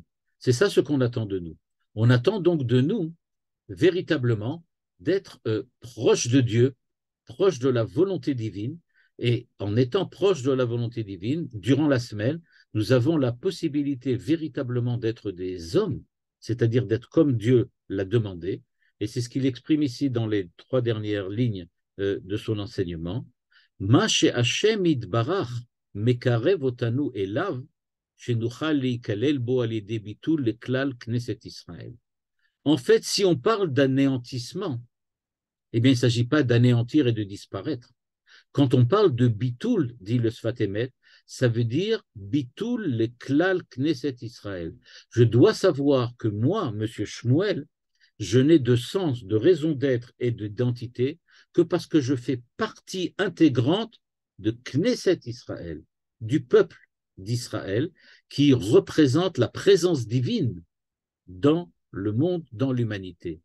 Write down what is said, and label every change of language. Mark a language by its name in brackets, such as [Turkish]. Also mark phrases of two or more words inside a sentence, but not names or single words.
[French] C'est ça ce qu'on attend de nous. On attend donc de nous, véritablement, d'être proche de Dieu, proche de la volonté divine, et en étant proche de la volonté divine, durant la semaine, nous avons la possibilité véritablement d'être des hommes, c'est-à-dire d'être comme Dieu l'a demandé, et c'est ce qu'il exprime ici dans les 3 dernières lignes de son enseignement. [Hebrew] מה שהשם יתברך מקרב אותנו אליו שנוכל להיכלל בו על ידי ביטול לכלל כנסת ישראל. [French] En fait, si on parle d'anéantissement, eh bien, il ne s'agit pas d'anéantir et de disparaître. Quand on parle de bitoul, dit le Sfat Emet, ça veut dire [Hebrew] ביטול לכלל כנסת ישראל. [French] Je dois savoir que moi, monsieur Shmuel, je n'ai de sens, de raison d'être et d'identité que parce que je fais partie intégrante de Knesset Israël, du peuple d'Israël, qui représente la présence divine dans le monde, dans l'humanité.